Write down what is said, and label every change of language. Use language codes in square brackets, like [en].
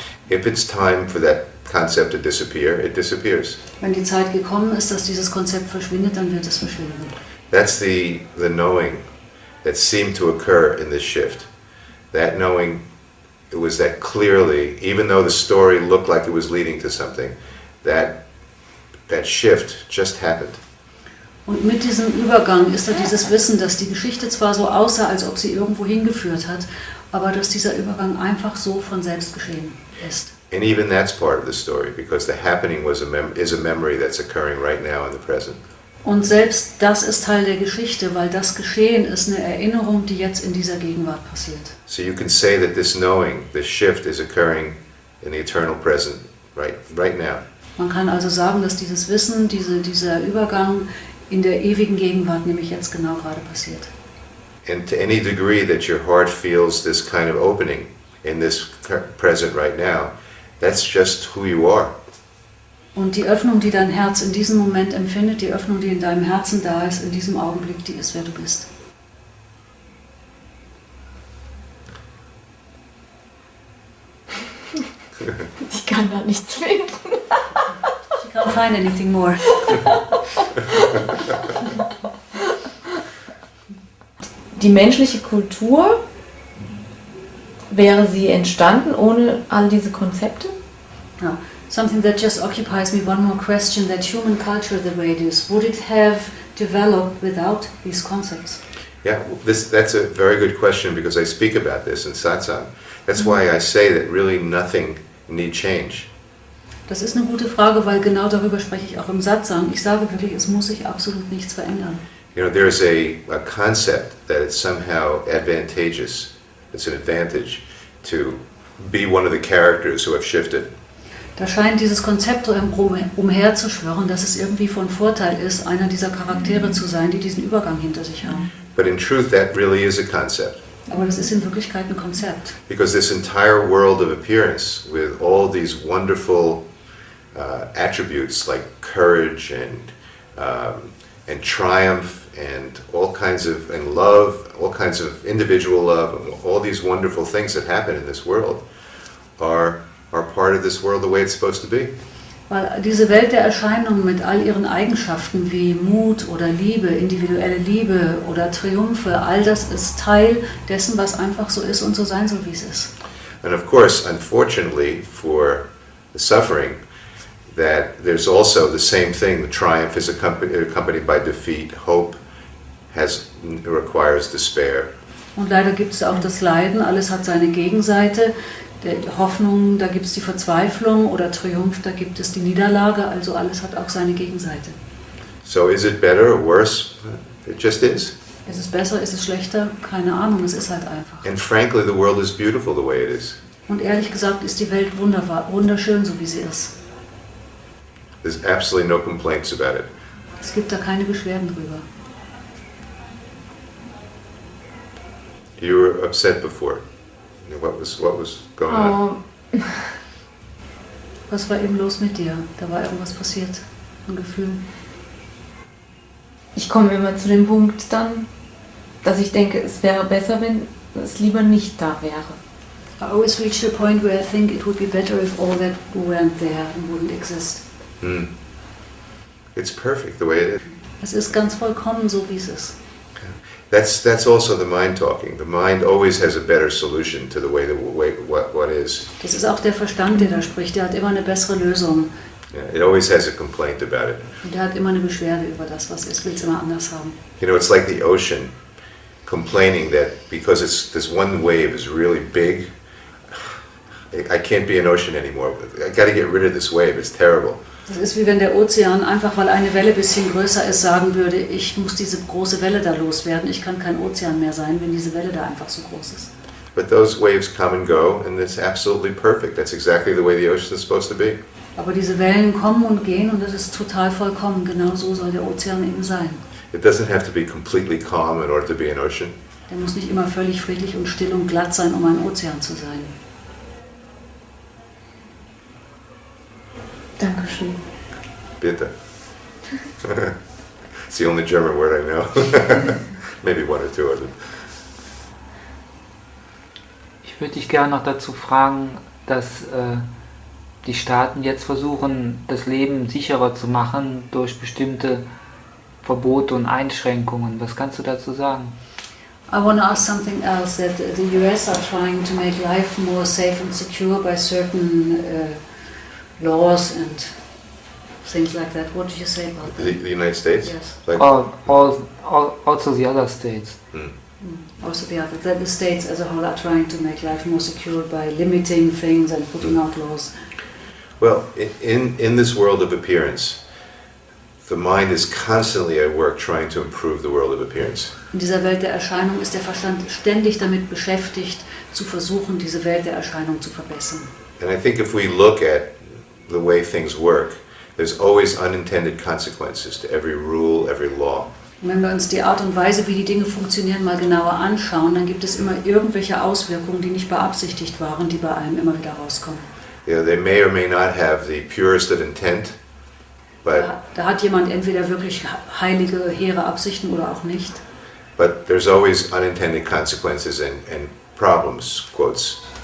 [en] If it's time for that concept to disappear, it disappears. [de] Wenn die Zeit gekommen ist, dass dieses Konzept verschwindet, dann wird es verschwinden. [en] That's the knowing that seemed to occur in this shift. That knowing, it was that clearly, even though the story looked like it was leading to something, that shift just happened. [de] Und mit diesem Übergang ist da dieses Wissen, dass die Geschichte zwar so aussah, als ob sie irgendwo hingeführt hat, aber dass dieser Übergang einfach so von selbst geschehen ist. [en] And even that's part of the story, because the happening is a memory that's occurring right now in the present. [de] Und selbst das ist Teil der Geschichte, weil das Geschehen ist eine Erinnerung, die jetzt in dieser Gegenwart passiert. [en] So you can say that this knowing, this shift is occurring in the eternal present right now. [de] Man kann also sagen, dass dieses Wissen, dieser Übergang in der ewigen Gegenwart nämlich jetzt genau gerade passiert. [en] And to any degree that your heart feels this kind of opening in this present right now, that's just who you are. [de] Und die Öffnung, die dein Herz in diesem Moment empfindet, die Öffnung, die in deinem Herzen da ist, in diesem Augenblick, die ist, wer du bist. Ich kann da nichts finden. [en] She can't find anything more. [de] Die menschliche Kultur, wäre sie entstanden ohne all diese Konzepte? [en] Now, something that just occupies me, one more question, that human culture the way it is, would it have developed without these concepts? Yeah, that's a very good question because I speak about this in Satsang. That's why I say that really nothing need change. [de] Das ist eine gute Frage, weil genau darüber spreche ich auch im Satsang. Ich sage wirklich, es muss sich absolut nichts verändern. [en] You know, there's a concept that it's somehow advantageous, it's an advantage to be one of the characters who have shifted. [de] Da scheint dieses Konzept umherzuschwirren, dass es irgendwie von Vorteil ist, einer dieser Charaktere zu sein, die diesen Übergang hinter sich haben. [en] But in truth, that really is a concept. [de] Aber das ist in Wirklichkeit ein Konzept. [en] Because this entire world of appearance, with all these wonderful attributes like courage and triumph and all kinds of and love, all kinds of individual love, and all these wonderful things that happen in this world are part of this world the way it's supposed to be. [de] Weil diese Welt der Erscheinungen mit all ihren Eigenschaften wie Mut oder Liebe, individuelle Liebe oder Triumphe, all das ist Teil dessen, was einfach so ist und so sein soll, wie es ist. [en] And of course, unfortunately for the suffering, that there's also the same thing. The triumph is accompanied by defeat. Hope requires despair. [de] Und leider gibt es auch das Leiden, alles hat seine Gegenseite. Die Hoffnung, da gibt es die Verzweiflung, oder Triumph, da gibt es die Niederlage, also alles hat auch seine Gegenseite. [en] So is it better or worse? It just is. [de] Ist es besser, ist es schlechter? Keine Ahnung, es ist halt einfach. [en] And frankly, the world is beautiful the way it is. [de] Und ehrlich gesagt ist die Welt wunderschön, so wie sie ist. [en] There's absolutely no complaints about it. [de] Es gibt da keine Beschwerden drüber. [en] You were upset before. What was going on? [de] Was war eben los mit dir? Da war irgendwas passiert, ein Gefühl. Ich komme immer zu dem Punkt dann, dass ich denke, es wäre besser, wenn es lieber nicht da wäre. [en] I always reach the point where I think it would be better if all that weren't there and wouldn't exist. It's perfect the way it is. [de] Es ist ganz vollkommen so, wie es ist. [en] That's also the mind talking. The mind always has a better solution to the way what is. [de] Das ist auch der Verstand, der da spricht. Der hat immer eine bessere Lösung. [en] Yeah, it always has a complaint about it. [de] Und der hat immer eine Beschwerde über das, was ist. Will es immer anders haben. [en] You know, it's like the ocean complaining that because this one wave is really big, I can't be an ocean anymore. I got to get rid of this wave. It's terrible. [de] Das ist wie wenn der Ozean, einfach weil eine Welle ein bisschen größer ist, sagen würde, ich muss diese große Welle da loswerden. Ich kann kein Ozean mehr sein, wenn diese Welle da einfach so groß ist. [en] But those waves come and go, and it's absolutely perfect. That's exactly the way the ocean is supposed to be. [de] Aber diese Wellen kommen und gehen und das ist total vollkommen. Genau so soll der Ozean eben sein. [en] It doesn't have to be completely calm in order to be an ocean. [de] Der muss nicht immer völlig friedlich und still und glatt sein, um ein Ozean zu sein. Dankeschön. Bitte. [en] It's the only German word I know. Maybe one or two of them. [de] Ich würde dich gerne noch dazu fragen, dass die Staaten jetzt versuchen, das Leben sicherer zu machen durch bestimmte Verbote und Einschränkungen. Was kannst du dazu sagen? [en] I want to ask something else, that the US are trying to make life more safe and secure by certain laws and things like that. What do you say about that? The United States? Yes. Like, Also the other states. Also that the states as a whole are trying to make life more secure by limiting things and putting out laws. well, in this world of appearance, the mind is constantly at work trying to improve the world of appearance. [de] In dieser Welt der Erscheinung ist der Verstand ständig damit beschäftigt, zu versuchen, diese Welt der Erscheinung zu verbessern. [en] And I think if we look at the way things work, there's always unintended consequences to every rule, every law. [de] Und wenn wir uns die Art und Weise, wie die Dinge funktionieren, mal genauer anschauen, dann gibt es immer irgendwelche Auswirkungen, die nicht beabsichtigt waren, die bei einem immer wieder rauskommen. [en] You know, they may or may not have the purest of intent, but [de] Da hat jemand entweder wirklich heilige, hehre Absichten oder auch nicht. [en] there's always unintended consequences and problems, quotes.